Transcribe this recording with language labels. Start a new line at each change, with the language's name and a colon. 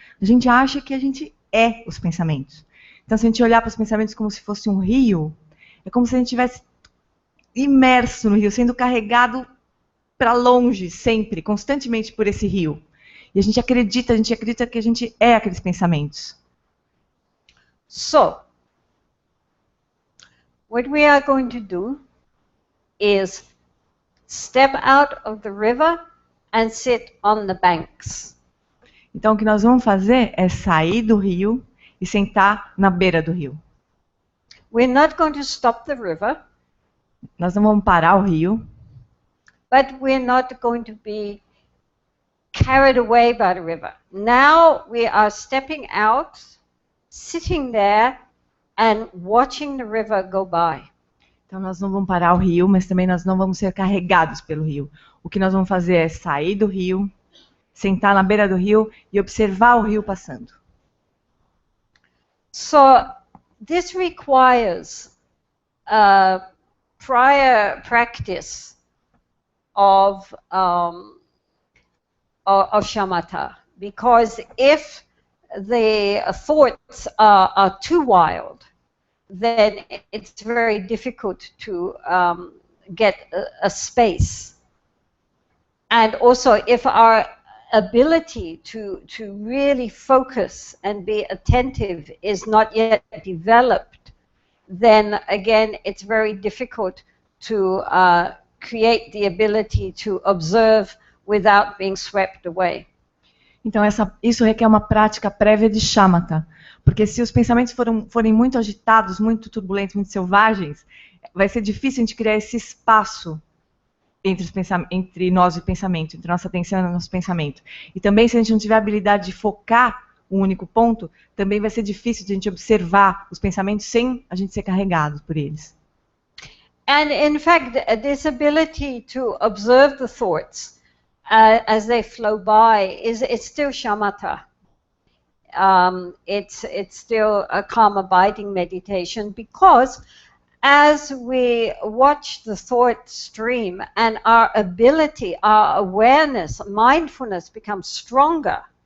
Portuguese: A gente acha que a gente é os pensamentos. Então, se a gente olhar para os pensamentos como se fosse um rio, é como se a gente estivesse imerso no rio, sendo carregado para longe, sempre, constantemente por esse rio. E a gente acredita que a gente é aqueles pensamentos.
English: So, what we are going to do is step out of the river and sit on the banks.
Portuguese: Então, o que nós vamos fazer é sair do rio e sentar na beira do rio.
English: We're not going to stop the river.
Portuguese: Nós não vamos parar o rio.
English: But we're not going to be carried away by the river. Now we are stepping out, sitting there and watching the river go by.
Portuguese: Então nós não vamos parar o rio, mas também nós não vamos ser carregados pelo rio. O que nós vamos fazer é sair do rio, sentar na beira do rio e observar o rio passando.
English: So this requires prior practice of shamatha, because if the thoughts are too wild, then it's very difficult to get a space. And also, if our ability to really focus and be attentive is not yet developed, then again, it's very difficult to create the ability to observe without being swept away.
Portuguese: Então, isso requer uma prática prévia de shamatha. Porque se os pensamentos forem muito agitados, muito turbulentos, muito selvagens, vai ser difícil a gente criar esse espaço entre nós e o pensamento, entre nossa atenção e nosso pensamento. E também, se a gente não tiver a habilidade de focar um único ponto, também vai ser difícil de a gente observar os pensamentos sem a gente ser carregado por eles.
English: And in fact, this ability to observe the thoughts as they flow by it's still shamatha. It's still a calm abiding meditation, because as we watch the thought stream and our ability, our awareness, mindfulness becomes stronger.